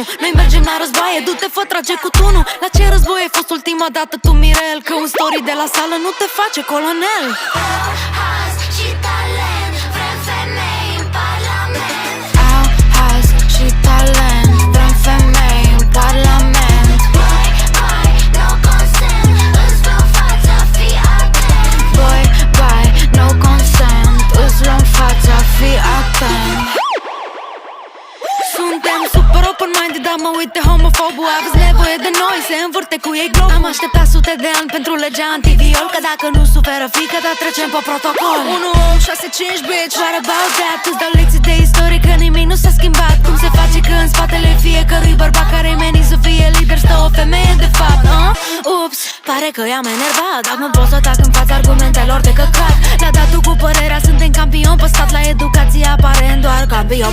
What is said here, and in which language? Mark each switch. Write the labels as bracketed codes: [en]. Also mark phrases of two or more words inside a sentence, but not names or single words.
[ro] Noi mergem la războaie, du-te, fă, trage cu tunul. La ce război ai fost ultima dată tu, Mirel? Că un story de la sală nu te face colonel. Haz și talent, vrem femei în parlament. Au haz și talent, vrem femei în parlament. [en] Bye, no consent, [ro] îți luăm fața, fii atent. [en] Bye, bye, no consent, [ro] îți luăm fața, fii atent. Suntem super open-minded, dar mă uit de homofobul. Aveți nevoie de noi, se învârte cu ei globul. Am așteptat sute de ani pentru legea antiviol, că dacă nu suferă fiică, dar trecem pe protocol. [en] 1-8-6-5, bitch, what about that? [ro] Îți dau lecții de istorie, că nimic nu s-a schimbat. Cum se face că în spatele fiecărui bărbat care menit să fie lider stă o femeie de fapt, Ups, pare că i-am enervat, dar nu pot să tac în fața argumentelor de căcat. Le-a dat tu cu părerea, suntem campion pe stat. La educație aparent doar campion pe sat.